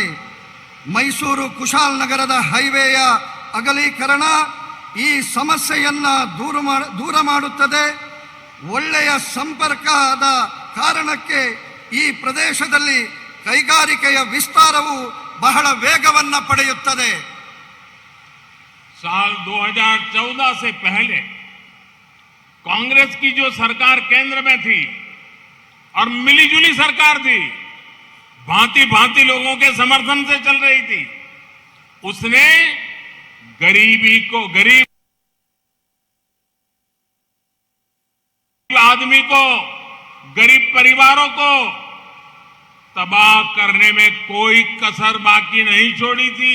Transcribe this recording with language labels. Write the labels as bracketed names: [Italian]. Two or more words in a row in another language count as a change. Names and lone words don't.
[Kannada] ಮೈಸೂರು ಕುಶಾಲನಗರದ ಹೈವೇಯ ಅಗಲೀಕರಣ ಈ ಸಮಸ್ಯೆಯನ್ನು ದೂರ ಮಾಡುತ್ತದೆ. ಒಳ್ಳೆಯ ಸಂಪರ್ಕದ ಕಾರಣಕ್ಕೆ ಈ ಪ್ರದೇಶದಲ್ಲಿ ಕೈಗಾರಿಕೆಯ ವಿಸ್ತಾರವು ಬಹಳ ವೇಗವನ್ನು ಪಡೆಯುತ್ತದೆ. [Hindi] साल 2014 से पहले कांग्रेस की जो सरकार केंद्र में थी और मिलीजुली सरकार थी, भांति भांति लोगों के समर्थन से चल रही थी, उसने गरीब आदमी को, गरीब परिवारों को तबाह करने में कोई कसर बाकी नहीं छोड़ी थी।